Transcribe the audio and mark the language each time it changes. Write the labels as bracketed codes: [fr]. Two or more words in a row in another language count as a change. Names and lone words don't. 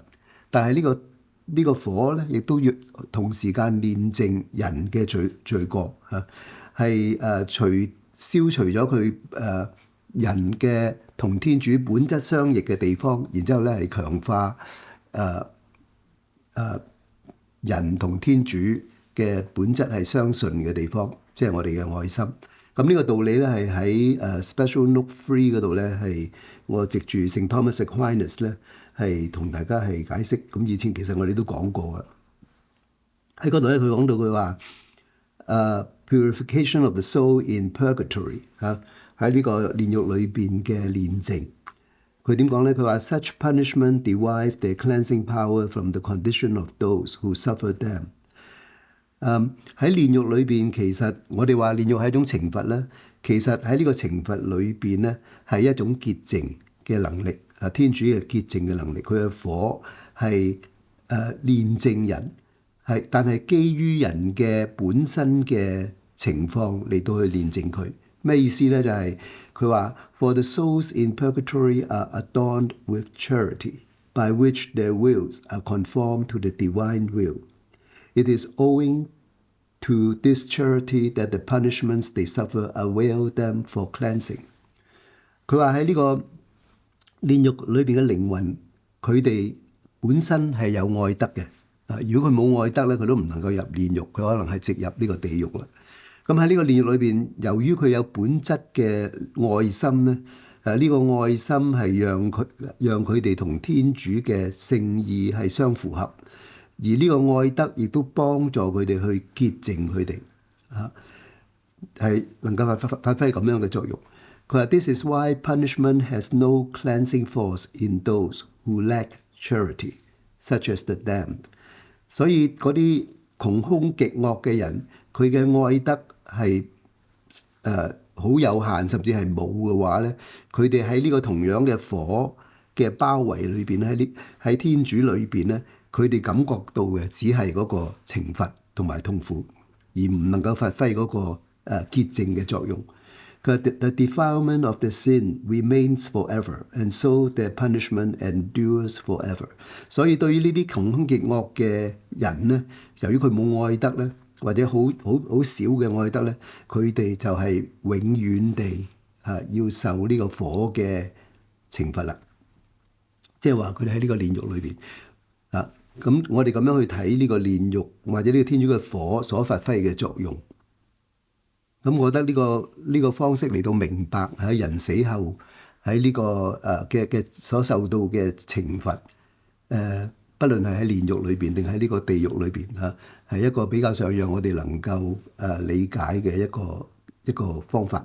[yue] 但係呢個火咧，亦都要同時間煉淨人嘅罪過嚇，係消除咗佢人嘅同天主本質相異嘅地方，然之後咧係強化人同天主嘅本質係相順嘅地方，即係我哋嘅愛心。咁呢個道理咧係喺Special Note 3嗰度咧，係我藉住聖 Thomas Aquinas 咧係同大家係解釋。咁以前其實我哋都講過嘅，喺嗰度咧佢講到佢話 [en] purification of the soul in purgatory [yue] 嚇，喺呢個煉獄裏邊嘅煉淨。佢點講咧？佢話 [en] such punishment derive their cleansing power from the condition of those who suffer them。 [yue] 喺煉獄裏邊，其實我哋話煉獄係一種懲罰咧。其實喺呢個懲罰裏邊咧，係一種潔淨嘅能力。天主嘅潔淨嘅能力，佢嘅火係煉淨人，但係基於人嘅本身嘅情況嚟到去煉淨佢。咩意思咧？就係佢話 [en] For the souls in purgatory are adorned with charity, by which their wills are conformed to the divine will. It is owing to this charity that the punishments they suffer avail them for cleansing。 [yue] 佢話喺呢個煉獄裏邊嘅靈魂，佢哋本身係有愛德嘅。如果佢冇愛德咧，佢都唔能夠入煉獄，佢可能係直入呢個地獄啦。咁喺呢個煉獄裏邊，由於佢有本質嘅愛心咧，呢個愛心係讓佢哋同天主嘅聖意係相符合。而呢個愛德亦都幫助佢哋去潔淨佢哋，係能夠發揮咁樣嘅作用。佢話 [en] This is why punishment has no cleansing force in those who lack charity, such as the damned。 [yue] 所以嗰啲窮兇極惡嘅人，佢嘅愛德係好有限，甚至係冇嘅話咧，佢哋喺呢個同樣嘅火嘅包圍裏邊，喺天主裏邊咧，佢哋感覺到嘅只係嗰個懲罰同埋痛苦，而唔能夠發揮嗰個潔淨嘅作用。佢話 [en] The defilement of the sin remains forever, and so their punishment endures forever。 [yue] 所以對於呢啲窮兇極惡嘅人咧，由於佢冇愛德咧，或者好少嘅愛德咧，佢哋就係永遠地要受呢個火嘅懲罰啦。即係話佢哋喺呢個煉獄裏邊咁我哋咁樣去睇呢個煉獄或者呢個天主嘅火所發揮嘅作用，咁我覺得呢個方式嚟到明白喺人死後喺呢個嘅所受到嘅懲罰，不論係喺煉獄裏邊定喺呢個地獄裏邊係一個比較上讓我哋能夠理解嘅一個方法。